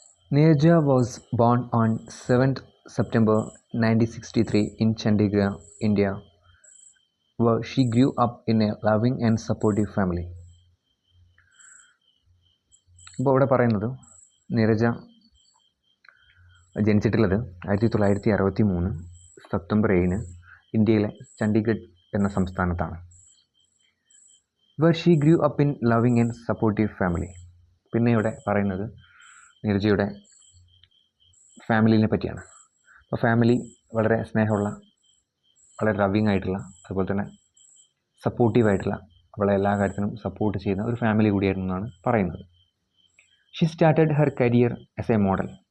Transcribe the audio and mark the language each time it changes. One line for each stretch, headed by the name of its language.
English: Neerja was born on 7th September 1963 in Chandigarh, India, where she grew up in a loving and supportive family.
Malayalam: ഇപ്പോൾ ഇവിടെ പറയുന്നത് Neeraja ജനിച്ചിട്ടുള്ളത് 1963 September 7 ഇന്ത്യയിലെ ചണ്ഡീഗഡ് എന്ന സംസ്ഥാനത്താണ്.
English: where she grew up in loving and supportive family.
Malayalam: പിന്നെ ഇവിടെ പറയുന്നത് നീരജയുടെ ഫാമിലിനെ പറ്റിയാണ്. അപ്പോൾ ഫാമിലി വളരെ സ്നേഹമുള്ള, വളരെ ലവിങ് ആയിട്ടുള്ള, അതുപോലെ തന്നെ സപ്പോർട്ടീവായിട്ടുള്ള, അവളെ എല്ലാ കാര്യത്തിനും സപ്പോർട്ട് ചെയ്യുന്ന ഒരു ഫാമിലി കൂടിയായിരുന്നു എന്നാണ് പറയുന്നത്.
English: She started her career as a model.